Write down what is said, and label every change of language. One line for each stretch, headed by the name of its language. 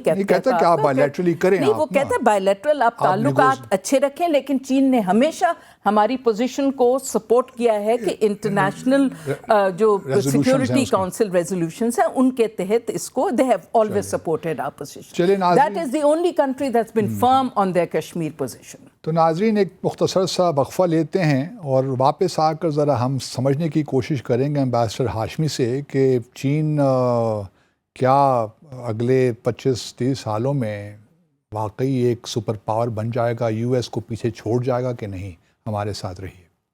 Urdu: کہتا کہ آپ بائی لیٹرلی کریں. نہیں, وہ کہتا ہے بائی لیٹرل آپ تعلقات اچھے رکھیں, لیکن چین نے ہمیشہ ہماری پوزیشن کو سپورٹ کیا ہے کہ انٹرنیشنل جو سیکورٹی کونسل ریزولوشنز ہیں ان کے تحت اس کو
English: they have always supported our position. That is the only country that's been firm on their Kashmir position.
Urdu: تو ناظرین ایک مختصر سا وقفہ لیتے ہیں اور واپس آ کر ذرا ہم سمجھنے کی کوشش کریں گے امبیسڈر ہاشمی سے کہ چین کیا اگلے 25-30 سالوں میں واقعی ایک سپر پاور بن جائے گا, US کو پیچھے چھوڑ جائے گا کہ نہیں. ہمارے ساتھ رہیے.